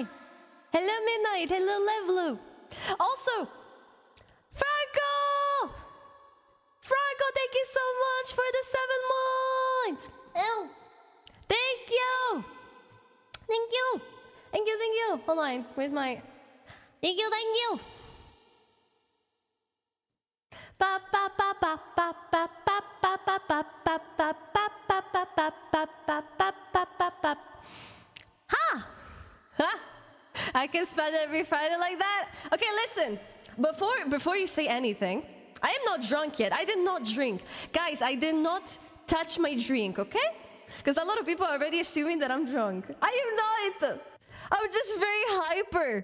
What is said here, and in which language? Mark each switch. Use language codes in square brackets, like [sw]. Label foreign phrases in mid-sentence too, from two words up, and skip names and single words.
[en] Hello, Midnight. Hello, Levelu. Also, Franco! Franco, thank you so much for the 7 months. Oh, thank you. Thank you. Thank you, thank you. Hold on. Where's my... Thank you, thank you. Ba ba ba ba ba ba ba ba ba ba ba ba ba ba ba ba ba ba ba ba. Ha! Ha! I can spend every Friday like that. Okay, listen. Before you say anything, I am not drunk yet. I did not drink. Guys, I did not touch my drink, okay? Because a lot of people are already assuming that I'm drunk. I am not. I'm just very hyper.